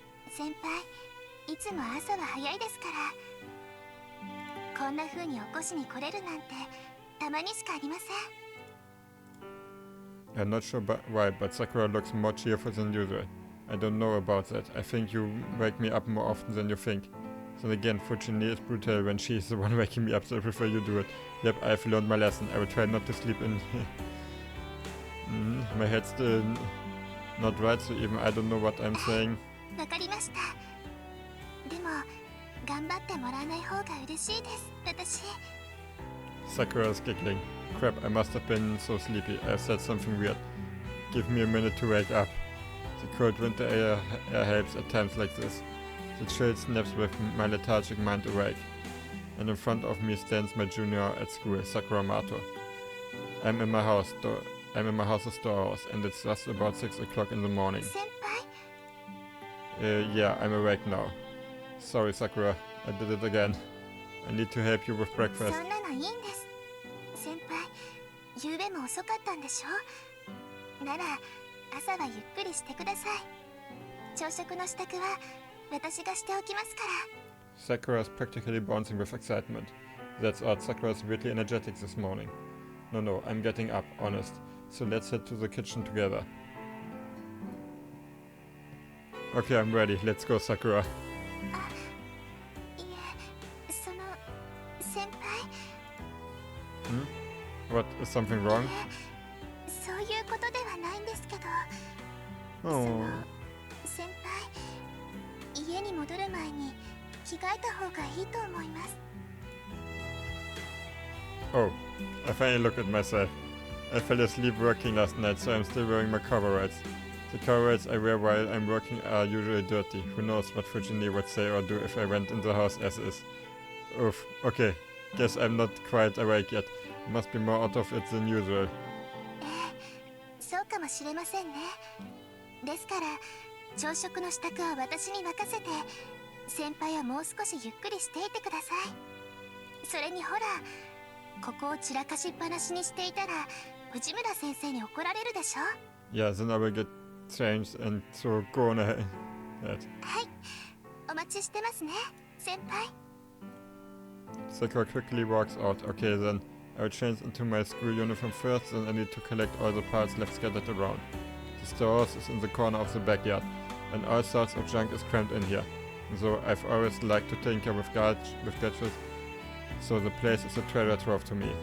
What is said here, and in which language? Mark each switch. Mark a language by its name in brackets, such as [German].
[Japanese] 先輩、いつも朝は早いですから。こんな風に起こしに来れるなんてたまにしかありません。 [English] I'm not sure why, but Sakura looks more cheerful than usual. I don't know about that. I think you wake me up more often than you think. Then again, Fujini is brutal when she's the one waking me up, so I prefer you do it. Yep, I've learned my lesson. I will try not to sleep in. My head's still not right, so even I don't know what I'm saying. [Japanese] わかりました。でも頑張ってもらわない方が嬉しいです。私。 [English] Sakura is giggling. Crap, I must have been so sleepy. I've said something weird. Give me a minute to wake up. The cold winter air helps at times like this. The chill snaps with my lethargic mind awake. And in front of me stands my junior at school, Sakura Mato. I'm in my house's storehouse, and it's just about 6 o'clock in the morning. [Japanese] 先輩。 [English] Yeah, I'm awake now. Sorry, Sakura. I did it again. I need to help you with [Japanese] そ [English] breakfast. [Japanese] んなのいいんです。先輩、夕べも遅かったんでしょ。なら朝はゆっくりしてください。朝食の支度は私がしておきますから。 Sakura is practically bouncing with excitement. That's odd. Sakura is weirdly energetic this morning. No, I'm getting up, honest. So let's head to the kitchen together. Okay, I'm ready. Let's go, Sakura. いえ、その先輩。 [English] What, is something wrong? [Japanese] そういうことではないんですけど、そ [English] Oh. [Japanese] の先輩、家に戻る前に着替えた方がいいと思います。 [English] Oh, I finally looked at myself. I fell asleep working last night, so I'm still wearing my coveralls. The coveralls I wear while I'm working are usually dirty. Who knows what Fujini would say or do if I went in the house as is. Oof, okay. Guess I'm not quite awake yet. Must be more out of it than usual. [Japanese] そうかもしれませんね。ですから朝食の支度は私に任せて、先輩はもう少しゆっくりしていてください。それにほら、ここを散らかしっぱなしにしていたら藤村先生に怒られるでしょ。 [English] Yeah, then I will get changed and so go on ahead. [Japanese] はい、お待ちしてますね、先輩。 [English] Sakura quickly walks out. Okay, then I'll change into my school uniform first, then I need to collect all the parts left scattered around. The storehouse is in the corner of the backyard, and all sorts of junk is crammed in here. So I've always liked to tinker with gadgets, so the place is a treasure trove to me.